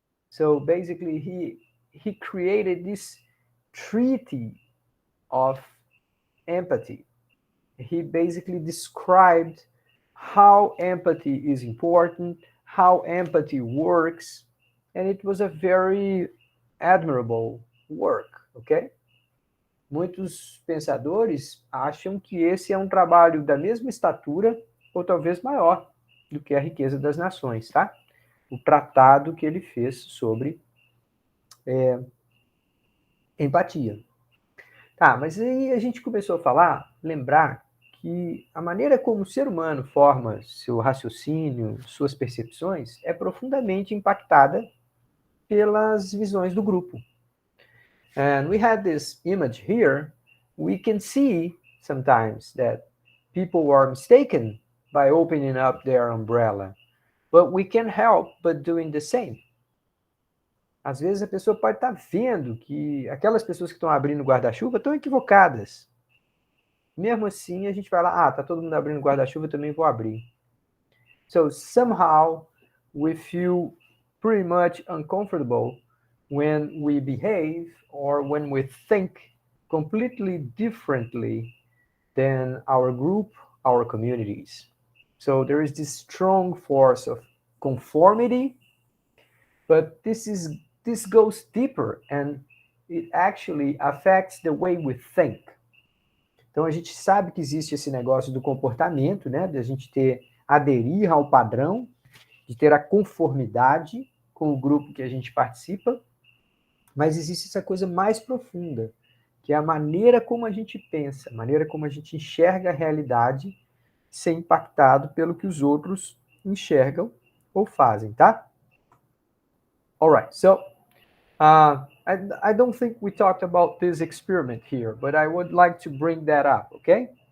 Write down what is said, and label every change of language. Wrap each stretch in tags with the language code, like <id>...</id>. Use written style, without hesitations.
<en>So basically, he created this treaty of empathy. He basically described how empathy is important, how empathy works, and it was a very admirable work, okay?</en> <pt>Muitos pensadores acham que esse é um trabalho da mesma estatura ou talvez maior do que a Riqueza das Nações, tá? O tratado que ele fez sobre empatia. Tá, mas aí a gente começou a falar, lembrar que a maneira como o ser humano forma seu raciocínio, suas percepções, é profundamente impactada pelas visões do grupo.</pt> <en>And we had this image here. We can see sometimes that people are mistaken by opening up their umbrella, but we can't help but doing the same.</en> <pt>Às vezes a pessoa pode estar vendo que aquelas pessoas que estão abrindo o guarda-chuva estão equivocadas. Mesmo assim, a gente vai lá, tá todo mundo abrindo guarda-chuva, eu também vou abrir.</pt> <en>So somehow we feel pretty much uncomfortable when we behave or when we think completely differently than our group, our communities. So there is this strong force of conformity, but this goes deeper and it actually affects the way we think.</en> <pt>Então a gente sabe que existe esse negócio do comportamento, né, de a gente aderir ao padrão, de ter a conformidade com o grupo que a gente participa, mas existe essa coisa mais profunda, que é a maneira como a gente pensa, a maneira como a gente enxerga a realidade, ser impactado pelo que os outros enxergam ou fazem, tá?</pt> <en>Alright, so I don't think we talked about this experiment here, but I would like to bring that up, okay?</en>